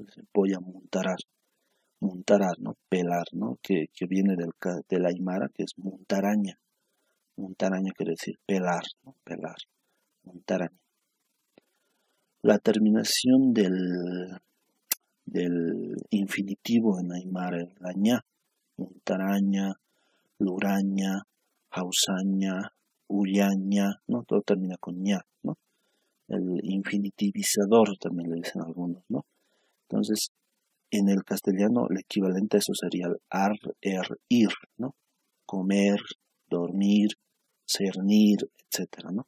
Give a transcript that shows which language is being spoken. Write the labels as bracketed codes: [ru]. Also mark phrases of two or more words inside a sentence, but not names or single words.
[es] Dice, voy a montarar, ¿no? Pelar, ¿no? Que viene del aymara, que es montaraña. Montaraña quiere decir pelar, ¿no? Pelar, montaraña. La terminación del infinitivo en aymara, la ña, [ay] montaraña, luraña, jausaña, ullaña, [es] ¿no? Todo termina con ña, ¿no? El infinitivizador también le dicen algunos, ¿no? Entonces, en el castellano, el equivalente a eso sería el ar, ir, ¿no? Comer, dormir, cernir, etcétera, ¿no?